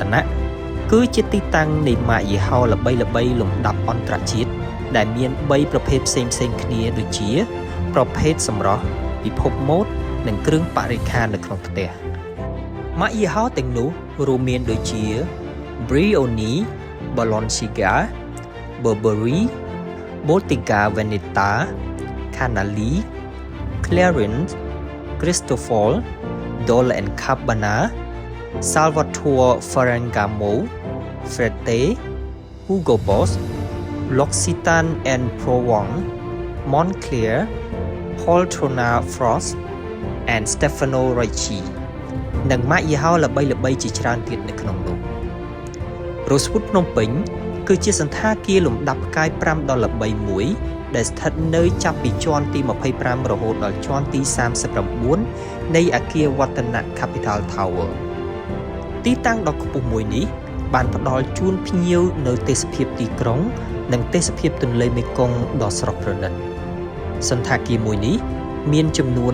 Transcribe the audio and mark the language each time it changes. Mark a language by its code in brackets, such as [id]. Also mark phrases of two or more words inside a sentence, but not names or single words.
[km] នៈគឺជាទីតាំងនៃម៉ាកយីហោល្បីៗលំដាប់អន្តរជាតិដែលមាន3ប្រភេទផ្សេងៗគ្នាដូចជាប្រភេទសម្រស់ពិភពម៉ូដនិងគ្រឿងបរិក្ខារនៅក្នុងផ្ទះម៉ាកយីហោទាំងនោះរួមមានដូចជា Brioni, Balenciaga, Burberry, Bottega Veneta, Canali, Clarins, Cristofol, Dolce & Gabbana, Salvatore Ferragamo, Frette, Hugo Boss, L'Occitane and Provence, Moncler, Poltrona Frost and Stefano Ricci និងម៉ាកយីហោល្បីៗជាច្រើនទៀតនៅក្នុងនោះ Rosewood ភ្នំពេញគឺជាសណ្ឋាគារលំដាប់ផ្កាយ5ដ៏ល្បីមួយដែលស្ថិតនៅចាប់ពីជាន់ទី25រហូតដល់ជាន់ទី 39នៃអគារវឌ្ឍនៈ Capital Tower ទីតាំងដ៏ខ្ពស់មួយនេះបានផ្ដល់ជូនភ្ញៀវនៅទេសភាពទីក្រុងនិងទេសភាពទន្លេមេគង្គដ៏ស្រស់ប្រណិតសណ្ឋាគារមួយនេះមានចំនួន